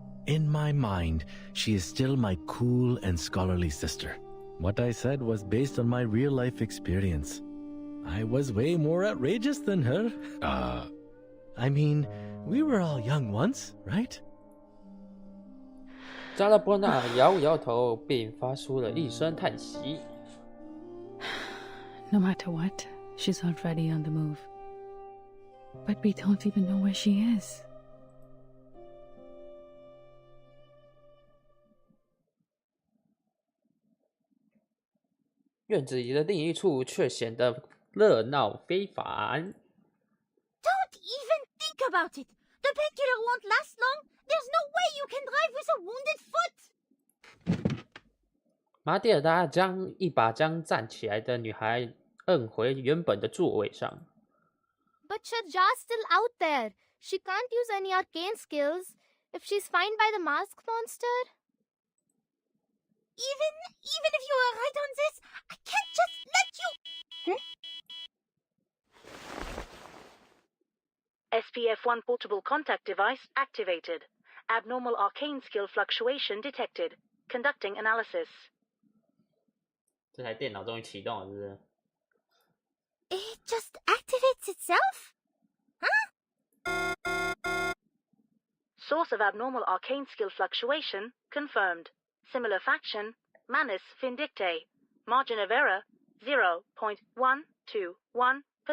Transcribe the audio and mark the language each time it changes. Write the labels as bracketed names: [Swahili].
[English] In my mind, she is still my cool and scholarly sister. What I said was based on my real-life experience. I was way more outrageous than her. I mean, we were all young once, right? [Chinese] 加拉波纳摇摇头，并发出了一声叹息。 [English] No matter what, she's already on the move. But we don't even know where she is. [Chinese] 院子里的另一处却显得热闹非凡。 [English] Don't even think about it. The painkiller won't last long. There's no way you can drive with a wounded foot. [Chinese] 马蒂尔达将一把将站起来的女孩摁回原本的座位上。 [English] But Shajja's still out there. She can't use any arcane skills. If she's found by the masked monster... Even if you were right on this, I can't just let you... SPF-1 portable contact device activated. Abnormal arcane skill fluctuation detected. Conducting analysis. [Chinese] 这台电脑终于启动了，是不是？ [English] It just activates itself? Source of abnormal arcane skill fluctuation confirmed. Similar faction, Manus Vindictae. Margin of error, 0.121%.